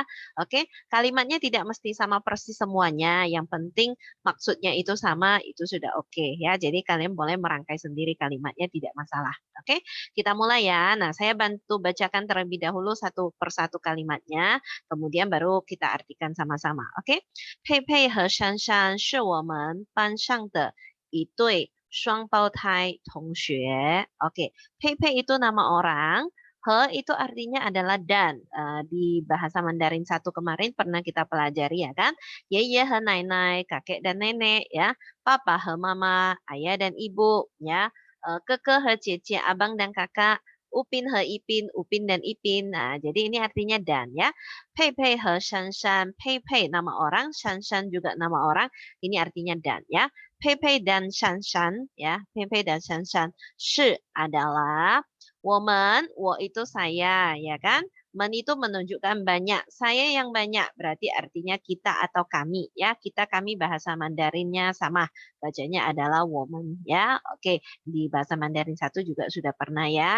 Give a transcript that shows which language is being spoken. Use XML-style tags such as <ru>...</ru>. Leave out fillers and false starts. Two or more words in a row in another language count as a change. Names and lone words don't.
<id>Oke, kalimatnya tidak mesti sama persis semuanya, yang penting maksudnya itu sama, itu sudah oke ya. Jadi kalian boleh merangkai sendiri kalimatnya, tidak masalah. Oke, kita mulai ya. Nah, saya bantu bacakan terlebih dahulu satu persatu kalimatnya, kemudian baru kita artikan sama-sama. Oke,</id> <zh>佩佩和珊珊是我们班上的一对双胞胎同学.</zh> <id>Oke, 佩佩 itu nama orang, he itu artinya adalah dan. Di bahasa Mandarin satu kemarin pernah kita pelajari ya kan.</id> <zh>爷 和 奶,</zh> <id>kakek dan nenek ya.</id> <zh>爸爸 和 妈妈,</zh> <id>ayah dan ibu ya.</id> <zh>哥哥 和 姐姐,</zh> <id>abang dan kakak.</id> <zh>Upin he ipin,</zh> <id>upin dan ipin. Nah, jadi ini artinya dan ya.</id> <zh>佩佩 和 珊珊.</zh> <id>Pei pei nama orang, shan shan juga nama orang. Ini artinya dan ya. Pei pei dan shan shan ya. Pei pei dan shan shan. Shi adalah woman, wo itu saya, ya kan? Men itu menunjukkan banyak. Saya yang banyak berarti artinya kita atau kami, ya. Kita kami bahasa Mandarinnya sama. Bacanya adalah woman, ya. Oke, di bahasa Mandarin satu juga sudah pernah ya.</id>